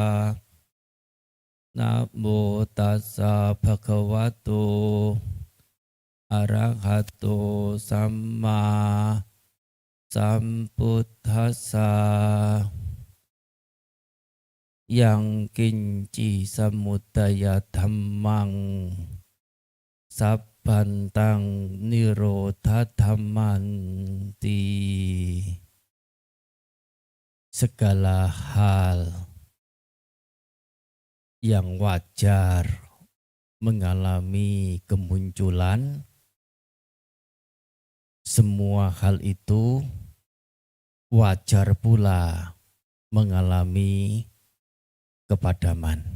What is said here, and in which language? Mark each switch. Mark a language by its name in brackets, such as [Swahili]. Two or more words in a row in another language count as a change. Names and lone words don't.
[Pali] Namo tassa bhagavato arahato samma sambuddhassa. Yang kinci samudaya dhammang sabbantang nirodha dhammanti. [Indonesian] Segala hal yang wajar mengalami kemunculan, semua hal itu wajar pula mengalami kepadaman.